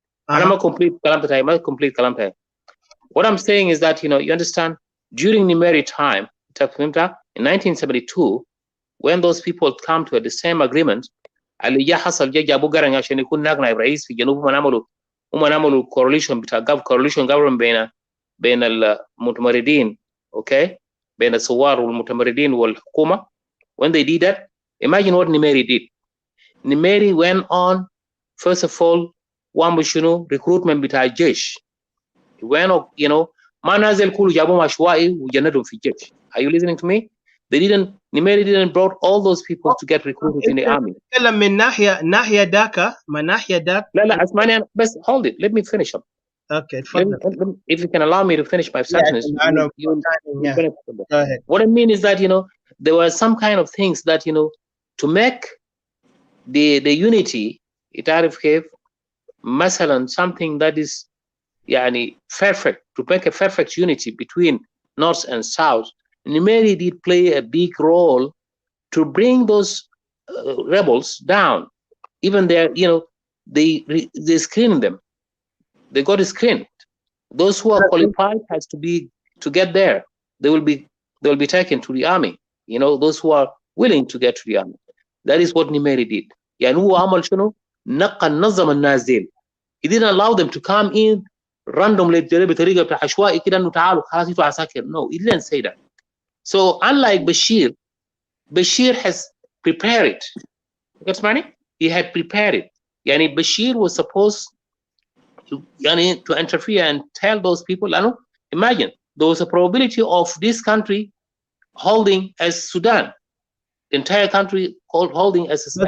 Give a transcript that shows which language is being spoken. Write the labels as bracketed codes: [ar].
[en] I'm a complete kalampe. What I'm saying is that you understand during Nimeri time, in 1972, when those people come to the same agreement, [ar] اللي حصل جابوا قرن عشان يكون ناقنا رئيس في جنوب مناملو هم عملوا coalition بتاع coalition government بين المتمردين اوكي بين الثوار والمتمردين والحكومه. [en] When they did that, imagine what Nimeri did. Nimeri went on first of all [ar] وعمل شنو [en] recruitment [ar] بتاع الجيش. [en] He went you know [ar] ما نازل كله جابهم عشوائي وجندهم في الجيش. [en] Are you listening to me? Nimeri didn't brought all those people to get recruited in the army. [ar] نتكلم من ناحية داك ما ناحية داك. لا اسمعني أنا بس [en] hold it, let me finish up. [ar] Okay, تفضل. [en] If you can allow me to finish my sentence, you'll benefit from that. Go ahead. What I mean is that, you know, there were some kind of things that, you know, to make the unity, [ar] تعرف كيف مثلا [en] something that is [ar] يعني [en] perfect, to make a perfect unity between North and South. Nimeri did play a big role to bring those rebels down. Even there, you know, they screened them. They got screened. Those who are qualified has to get there. They will be taken to the army. You know, those who are willing to get to the army. That is what Nimeri did. [ar] يعني هو عمل شنو؟ نظم الناس ديل. [en] He didn't allow them to come in randomly [ar] بطريقة بتاع عشوائي كده إنه تعالوا خلاص انتوا عساكر. [en] No, he didn't say that. So unlike Bashir has prepared it. You get money? He had prepared it. [ar] يعني [en] Bashir was supposed to interfere and tell those people, imagine there was a probability of this country holding as Sudan, the entire country holding as